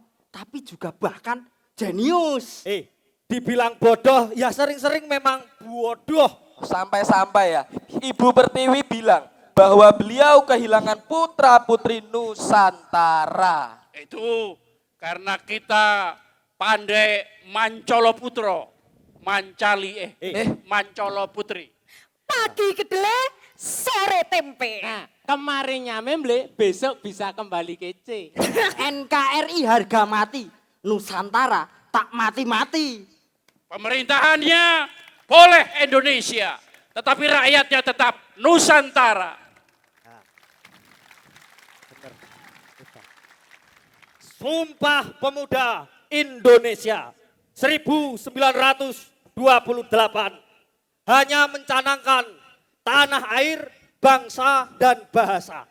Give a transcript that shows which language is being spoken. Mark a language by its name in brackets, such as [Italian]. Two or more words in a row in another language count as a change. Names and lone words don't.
[Indonesian] Tapi juga bahkan jenius. Dibilang bodoh, ya sering-sering memang bodoh. Sampai-sampai ya Ibu Pertiwi bilang bahwa beliau kehilangan putra-putri Nusantara. Itu karena kita pandai [Javanese] mancolo putro, mancolo putri. [Indonesian] Pagi kedelai, sore tempe. Nah, kemarin nyamemble, besok bisa kembali kece. NKRI harga mati, Nusantara tak mati-mati. Pemerintahannya boleh Indonesia, tetapi rakyatnya tetap Nusantara. Sumpah Pemuda Indonesia 1928 hanya mencanangkan tanah air, bangsa dan bahasa.